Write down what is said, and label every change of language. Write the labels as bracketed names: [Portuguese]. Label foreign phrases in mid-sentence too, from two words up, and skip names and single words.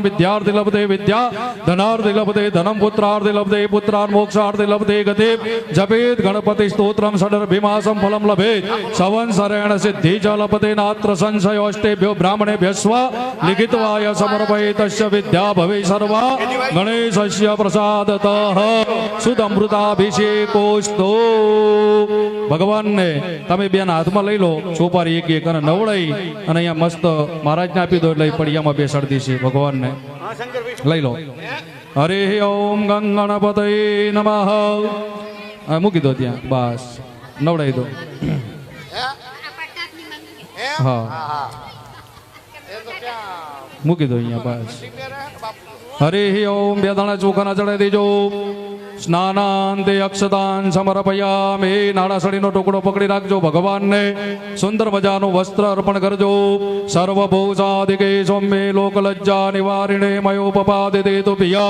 [Sanskrit] विद्यार्थी लभते विद्या धनार्थी लभते धनं पुत्रार्थी लभते पुत्रान् मोक्षार्थी लभते गते जपेत् गणपति स्तोत्रं षडर्भिमासं फलं लभेत् संवत्सरेण सिद्धि च लभते नात्र संशयोऽष्टेभ्यो ब्राह्मणेभ्यस्व लिखित्वाय समर्पयेतस्य विद्या भवे सर्वा गणेशस्य प्रसादतः सुदमृताभिषेकोस्तु [Gujarati] ભગવાન ને તમે બેન હાથમાં લઈ લો સોપારી એક એક અને નવડાઈ અને અહીંયા મસ્ત મહારાજને આપી દો એટલે પડિયામાં બેસાડી દેશે ભગવાનને લઈ લો [Sanskrit] હરે ઓમ ગંગ ગણપતये નમઃ [Gujarati] મૂકી દો ત્યાં બસ નવડાવી દો હા મૂકી દો અહીંયા બસ [Sanskrit] હરે ઓમ [Gujarati] બે દાણા ચોખાના ચડાવી દેજો [Sanskrit] સ્નાનાંતે અક્ષતાન સમર્પયામિ [Gujarati] નાળાસળીનો ટુકડો પકડી રાખજો ભગવાનને સુંદર મજાનું વસ્ત્ર અર્પણ કરજો [Sanskrit] સર્વભૂષાદિકે સૌમ્ય લોકલજ્જા નિવારિણે મયોપપાદિતે તુભ્યં